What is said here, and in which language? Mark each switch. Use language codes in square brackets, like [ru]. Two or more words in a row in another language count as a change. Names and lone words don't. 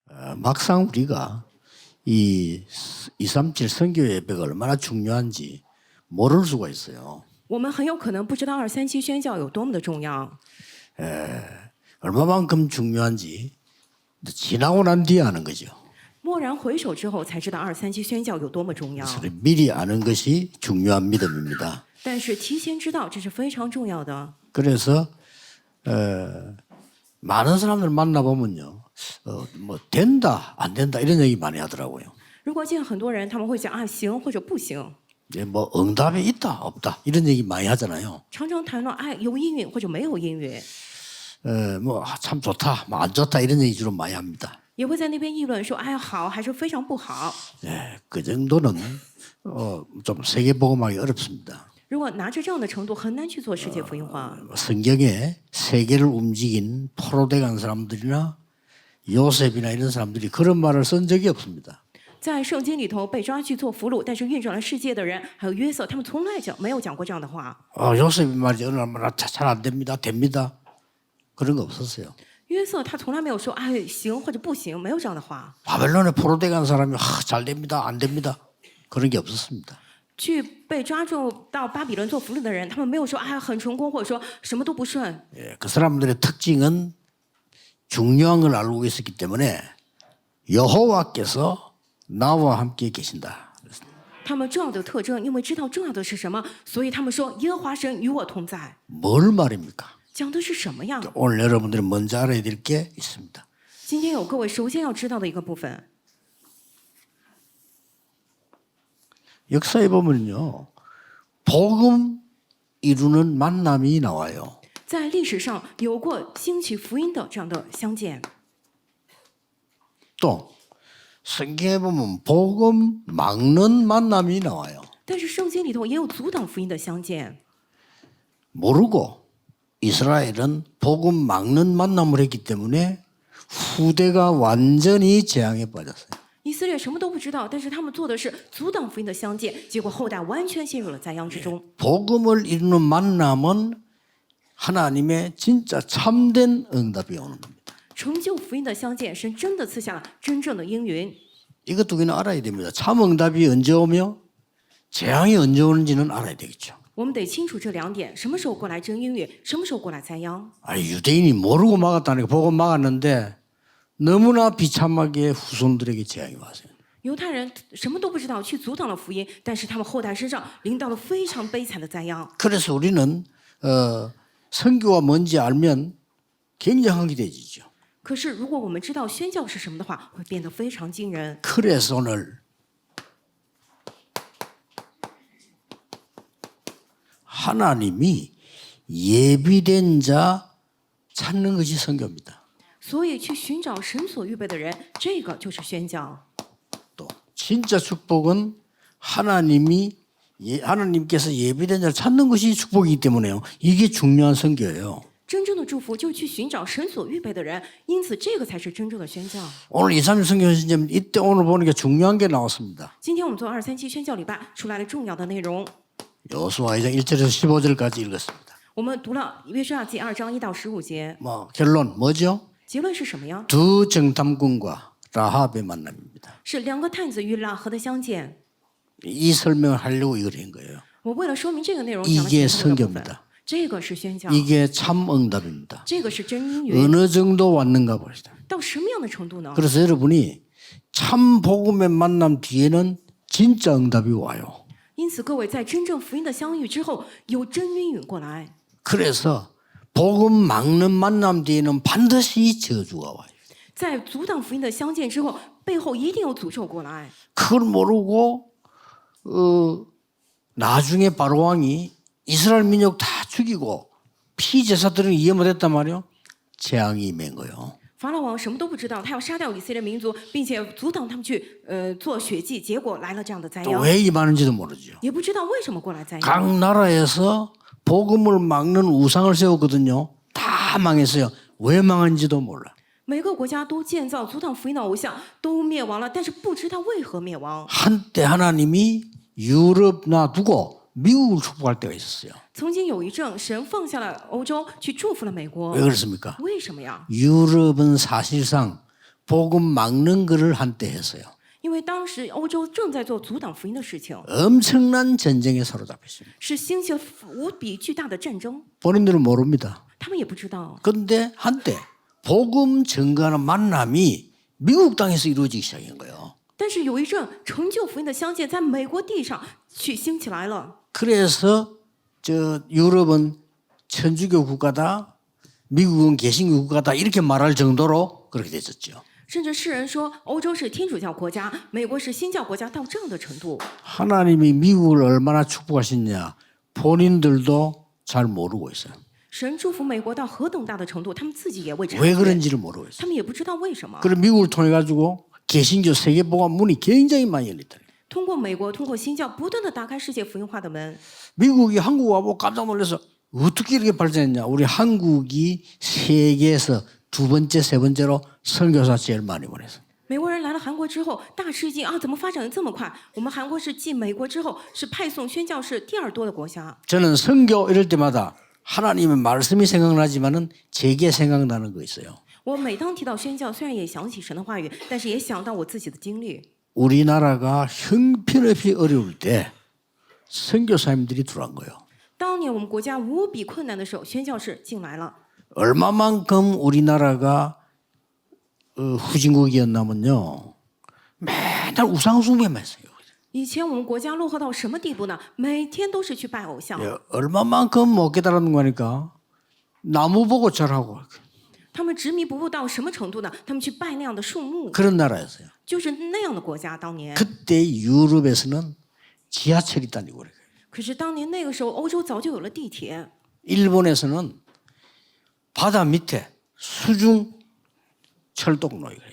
[ko] 막상 우리가 이 237 선교 예배가 얼마나 중요한지 모를 수가 있어요. [zh] 我们很有可能不知道237宣教有多么的重要。 [ko] 얼마만큼 중요한지 지나고 난 뒤에 아는 거죠. [zh] 蓦然回首之后，才知道237宣教有多么重要。 [ko] 그래서 미리 아는 것이 중요한 믿음입니다. [zh] 但是提前知道，这是非常重要的。 [ko] 그래서 많은 사람들 만나보면요. 뭐 된다 안 된다 이런 얘기 많이 하더라고요. [zh] 如果见很多人，他们会讲啊行或者不行， [ko] 뭐 응답이 있다 없다 이런 얘기 많이 하잖아요. [zh] 常常谈论哎有应允或者没有应允， [ko] 뭐 참 좋다 뭐 안 좋다 이런 얘기 주로 많이 합니다. [zh] 也会在那边议论说哎好还是非常不好。 [ko] 그 정도는 좀 세계 복음하기 어렵습니다. [zh] 如果拿着这样的程度，很难去做世界福音化。 [ko] 성경에 세계를 움직인 포로돼간 사람들이나 요셉이나 이런 사람들이 그런 말을 쓴 적이 없습니다. [zh] 在圣经里头被抓去做俘虏，但是运转了世界的人，还有约瑟，他们从来没有讲过这样的话。 [ko] 요셉이 말이죠. 어느 날 잘 안 됩니다. 됩니다. 그런 거 없었어요. [zh] 约瑟他从来没有说哎行或者不行，没有这样的话。 [ko] 바벨론에 포로돼간 사람이 잘 됩니다. 안 됩니다. 그런 게 없었습니다. [zh] 去被抓住到巴比伦做俘虏的人，他们没有说哎很成功，或者说什么都不顺。 [ko] 그 사람들의 특징은 중요한 걸 알고 있었기 때문에 여호와께서 나와 함께 계신다. [zh] 他们重要的特征，因为知道重要的是什么，所以他们说耶和华神与我同在。 [ko] 뭘 말입니까? [zh] 讲的是什么呀？ [ko] 오늘 여러분들이 먼저 알아야 될 게 있습니다. [zh] 今天有各位首先要知道的一个部分， [ko] 역사에 보면요. 복음 이루는 만남이 나와요. [zh] 在历史上有过兴起福音的这样的相见， [ko] 또 성경에 보면 복음 막는 만남이 나와요. [zh] 但是圣经里头也有阻挡福音的相见。 [ko] 모르고 이스라엘은 복음 막는 만남을 했기 때문에 후대가 완전히 재앙에 빠졌어요. [zh] 以色列什么都不知道，但是他们做的是阻挡福音的相见，结果后代完全陷入了灾殃之中。 [ko] 복음을 이루는 만남은 하나님의 진짜 참된 응답이 오는 겁니다. [zh] 成就福音的相见，神真的赐下了真正的应允。 [ko] 이것 두 개는 알아야 됩니다. 참 응답이 언제 오며 재앙이 언제 오는지는 알아야 되겠죠. [zh] 我们得清楚这两点：什么时候过来真应允，什么时候过来灾殃。 [ko] 유대인이 모르고 막았다니까 복음 막았는데 너무나 비참하게 후손들에게 재앙이 왔어요. [zh] 犹太人什么都不知道，去阻挡了福音，但是他们后代身上临到了非常悲惨的灾殃。 [ko] 그래서 우리는 선교가 뭔지 알면 굉장히 기대지죠. [zh] 可是如果我们知道宣教是什么的话，会变得非常惊人。 [ko] 그래서 오늘 하나님이 예비된 자 찾는 것이 선교입니다. [zh] 所以去寻找神所预备的人，这个就是宣教。 [ko] 또 진짜 축복은 하나님께서 예비된 자를 찾는 것이 축복이기 때문에요. 이게 중요한 선교예요. [zh] 真正的祝福就是去寻找神所预备的人，因此这个才是真正的宣教。 [ko] 오늘 237 선교 시점 이때 오늘 보니까 중요한 게 나왔습니다. [zh] 今天我们做237宣教礼拜出来了重要的内容， [ko] 여호수아 2장 1절에서 15절까지 읽었습니다. [zh] 我们读了约书亚记2章1到15节， [ko] 뭐 결론 뭐죠? [zh] 结论是什么呀？ [ko] 두 정탐꾼과 라합의 만남입니다. [zh] 是两个探子与拉合的相见。 [ko] 이 설명을 하려고 이걸 한 거예요. [zh] 我为了说明这个内容，讲了 [ko] 이게 [zh] 前头的部分。 [ko] 선교입니다. [zh] 这个是宣教， [ko] 이게 참 응답입니다. [zh] 这个是真因缘。 [ko] 어느 정도 왔는가 봅시다. [zh] 到什么样的程度呢？ [ko] 그래서 여러분이 참 복음의 만남 뒤에는 진짜 응답이 와요. [zh] 因此，各位在真正福音的相遇之后，有真因允过来。 [ko] 그래서 복음 막는 만남 뒤에는 반드시 저주가 와요. [zh] 在阻挡福音的相见之后，背后一定有诅咒过来。 [ko] 그걸 모르고 나중에 바로왕이 이스라엘 민족 다 죽이고 피제사들은 이해 못했단 말이에요. 재앙이 임한 거예요. [zh] 法老王什么都不知道，他要杀掉以色列民族，并且阻挡他们去做血祭，结果来了这样的灾殃， [ko] 왜 임하는지도 모르죠. [zh] 也不知道为什么过来灾殃。 [ko] 각 나라에서 복음을 막는 우상을 세웠거든요. 다 망했어요. 왜 망한지도 몰라. [zh] 每个国家都建造阻挡福音的偶像，都灭亡了，但是不知道为何灭亡。 [ko] 한때 하나님이 유럽 놔두고 미국을 축복할 때가 있었어요. [zh] 曾经有一阵，神放下了欧洲，去祝福了美国 [ko] 왜 。 그렇습니까? [zh] 为什么呀？ [ko] 유럽은 사실상 복음 막는 거를 한때 했어요. [zh] 因为当时欧洲正在做阻挡福音的事情， [ko] 엄청난 전쟁에 사로잡혔습니다. [zh] 是兴起了无比巨大的战争， [ko] 본인들은 모릅니다. [zh] 他们也不知道。 [ko] 그런데 한때 복음 증거하는 만남이 미국 땅에서 이루어지기 시작한 거예요. [zh] 但是有一阵成就福音的相见，在美国地上去兴起来了。 [ko] 그래서 저 유럽은 천주교 국가다, 미국은 개신교 국가다 이렇게 말할 정도로 그렇게 됐었죠. [zh] 甚至世人说欧洲是天主教国家，美国是新教国家，到这样的程度。 [ko] 하나님이 미국을 얼마나 축복하셨냐 본인들도 잘 모르고 있어요. [zh] 神祝福美国到何等大的程度，他们自己也未察 [ko] 왜 [zh] 觉， [ko] 그런지를 모르고 있어요. [zh] 他们也不知道为什么。 [ko] 그래 미국을 통해 가지고 개신교 세계복음 문이 굉장히 많이 열렸다. [zh] 通过美国，通过新教，不断的打开世界福音化的门。 [ko] 미국이 한국 와보고 깜짝 놀라서 어떻게 이렇게 발전했냐. 우리 한국이 세계에서 두 번째, 세 번째로 선교사 제일 많이 보냈어. [zh] 美国人来了韩国之后，大吃一惊啊！怎么发展的这么快？我们韩国是继美国之后，是派送宣教士第二多的国家。 [ko] 저는 선교 이럴 때마다 하나님의 말씀이 생각나지만은 제게 생각나는 거 있어요. [zh] 我每当提到宣教，虽然也想起神的话语，但是也想到我自己的经历。 [ko] 우리나라가 형편없이 어려울 때 선교사님들이 들어간 거예요. [zh] 当年我们国家无比困难的时候，宣教士进来了。 [ko] 얼마만큼 우리나라가 후진국이었냐면요. 맨날 우상숭배만 했어요. [zh] 以前我们国家落后到什么地步呢？每天都是去拜偶像。 [ko] 예, 얼마만큼 못 깨달은 거니까 나무 보고 절하고 [zh] 他们执迷不悟到什么程度呢？他们去拜那样的树木， [ko] 그런 나라였어요. [zh] 就是那样的国家。当年， [ko] 그때 유럽에서는 지하철이 다니고 그래요. [zh] 可是当年那个时候，欧洲早就有了地铁。 [ko] 일본에서는 바다 밑에 수중 철도로가 있어요.